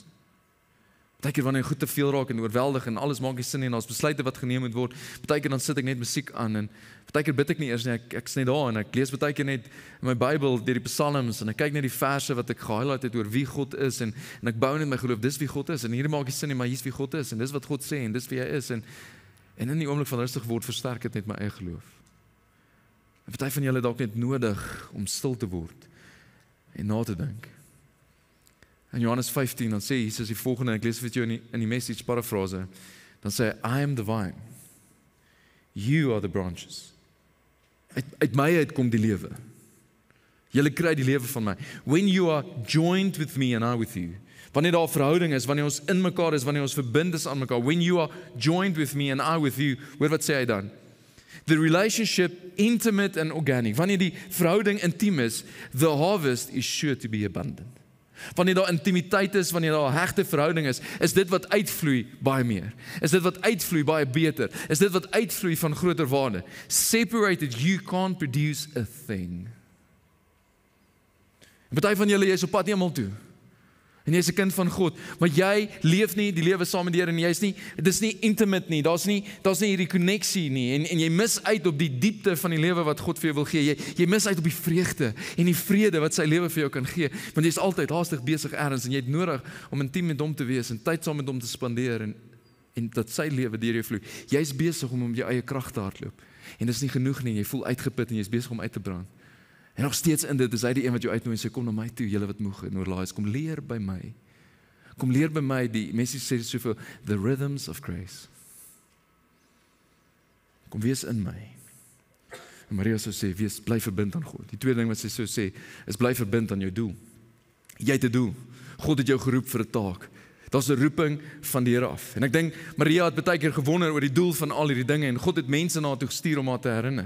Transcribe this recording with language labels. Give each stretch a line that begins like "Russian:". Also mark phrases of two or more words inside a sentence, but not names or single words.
Afrikaans: Partykeer wanneer goed te veel raak en oorweldig en alles maak nie sin nie en daar's besluite wat geneem moet word, partykeer dan sit ek net musiek aan en partykeer bid ek nie eers nie, ek is net daar en ek lees partykeer net in my Bybel deur die psalms en ek kyk net die verse wat ek gehighlight het oor wie God is en ek bou net my geloof, dis wie God is en hier maak nie sin nie, maar hier's wie God is en dis wat God sê en dis wie hy is en in die oomblik van rustig word versterk dit net my eie geloof. En party van julle dalk net nodig om stil te word en na te dink. In Johannes 15, dan sê Jesus die volgende, ek lees vir jou in die message parafrase, dan sê hy,
English: I am the vine, you are the branches.
Afrikaans: Uit my uit kom die lewe. Julle kry die lewe van my.
English: When you are joined with me and I with you,
Afrikaans: wanneer daar 'n verhouding is, wanneer ons in mekaar is, wanneer ons verbind is aan mekaar,
English: when you are joined with me and I with you,
Afrikaans: hoor wat sê hy dan?
English: The relationship intimate and organic,
Afrikaans: wanneer die verhouding intiem is,
English: the harvest is sure to be abundant.
Afrikaans: Wanneer daar intimiteit is, wanneer daar 'n hegte verhouding is dit wat uitvloei baie meer. Is dit wat uitvloei baie beter. Is dit wat uitvloei van groter waarde.
English: Separated, you can't produce a thing.
Afrikaans: En party van julle is op pad hemel toe. En jy is 'n kind van God, maar jy leef nie die lewe saam met die Here en dit is nie intimate nie, daar's nie hierdie koneksie nie, en jy mis uit op die diepte van die lewe wat God vir jou wil gee, jy mis uit op die vreugde en die vrede wat sy lewe vir jou kan gee, want jy is altyd haastig besig ergens, en jy het nodig om intiem met hom te wees, en tyd saam met hom te spandeer, en dat sy lewe deur jou vloei. Jy is besig om jou eie krag te hardloop, en dit is nie genoeg nie, jy voel uitgeput, en jy is besig om uit te brand. En nog steeds in dit is hy die een wat jou uitnooi en sê, kom na my toe, julle wat moeg en oorlaai is, kom leer by my. Kom leer by my, die mense sê soveel,
English: the rhythms of grace.
Afrikaans: Kom wees in my. En Maria sou sê, bly verbind aan God. Die tweede ding wat sy sou sê, is bly verbind aan jou doel. Jy het 'n doel. God het jou geroep vir 'n taak. Daar's 'n roeping van die Here af. En ek dink, Maria het baie keer gewonder oor die doel van al hierdie dinge, en God het mense na haar toe gestuur om haar te herinner.